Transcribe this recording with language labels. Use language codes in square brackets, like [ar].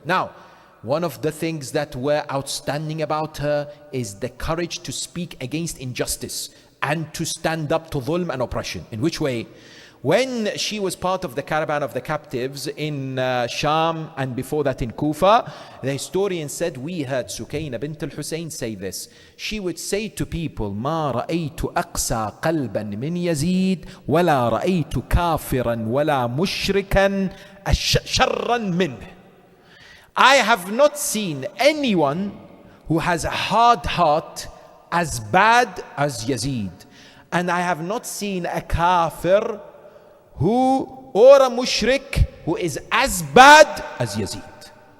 [en] Now, one of the things that were outstanding about her is the courage to speak against injustice and to stand up to dhulm and oppression. In which way? When she was part of the caravan of the captives in Sham and before that in Kufa, the historian said, we heard Sukaina bint al-Hussein say this. She would say to people, [ar] ما رأيت أقسى قلبا من يزيد ولا رأيت كافرا ولا مشركا شرا منه. [en] I have not seen anyone who has a hard heart as bad as Yazid. And I have not seen a kafir or a mushrik who is as bad as Yazid.